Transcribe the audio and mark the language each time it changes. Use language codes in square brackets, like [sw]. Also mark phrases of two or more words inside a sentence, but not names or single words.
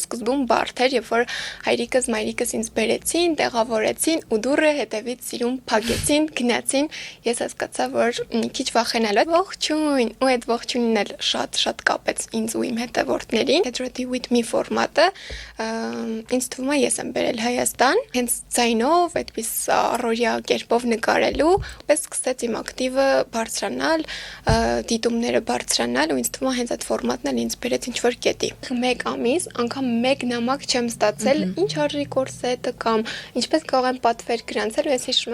[hy] սկզբում բարդ էր, երբ որ հայրիկս, մայրիկս ինձ բերեցին, տեղավորեցին ու դուռը հետևից սիրուն փակեցին, գնացին, ես հասկացա, որ մի քիչ վախենալու եմ։ Ողջույն, ու այդ ողջույնն էլ շատ կապեց ինձ ու իմ հետևորդներին։ Eduready with me ֆորմատը ինձ թվում է ես եմ բերել Հայաստան, հենց ձայնով, այդպես առօրյա կերպով նկարելու, պես սկսեց իմ ակտիվը բարձրանալ, դիտումները բարձրանալ ու ինձ թվում է հենց այդ ֆորմատն էլ ինձ բերեց ինչ-որ կետի։ 1 ամիս անգամ 1 նամակ չեմ ստացել, ինչ արժի կորսետը կամ ինչպես կարող եմ պատվեր գրանցել, ու ես հիշում եմ